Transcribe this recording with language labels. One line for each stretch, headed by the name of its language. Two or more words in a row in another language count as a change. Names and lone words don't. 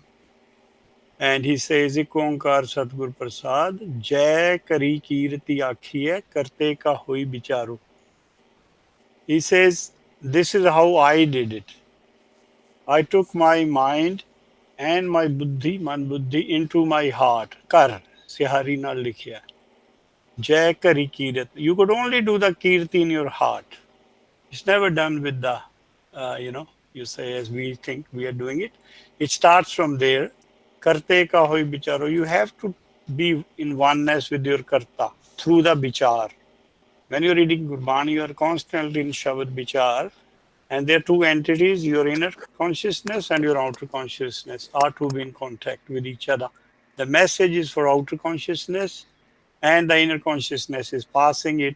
English: And he says,
Punjabi: ਇਕ ਓਅੰਕਾਰ ਸਤਿਗੁਰ ਪ੍ਰਸਾਦਿ, ਜੈ ਕਰਿ ਕੀਰਤਿ ਆਖੀਐ ਕਰਤੇ ਕਾ ਹੋਇ ਬੀਚਾਰੁ.
English: He says, this is how I did it. I took my mind and my buddhi,
Punjabi: ਮਨ ਬੁੱਧਿ,
English: into my heart.
Punjabi: ਕਰ ਸਿਹਾਰੀ ਨਾ ਲਿਖਿਆ ਜੈ ਕਰਿ ਕੀਰਤ.
English: You could only do the Kirti in your heart. It's never done with the, you say as we think we are doing it. It starts from there.
Punjabi: ਕਰਤੇ ਕਾ ਹੋਇ ਬੀਚਾਰੋ.
English: You have to be in oneness with your karta through the bichar. When you're reading Gurbani, you are constantly in
Punjabi: ਸ਼ਬਦ ਬੀਚਾਰ.
English: And there are two entities, your inner consciousness and your outer consciousness are to be in contact with each other. The message is for outer consciousness and the inner consciousness is passing it.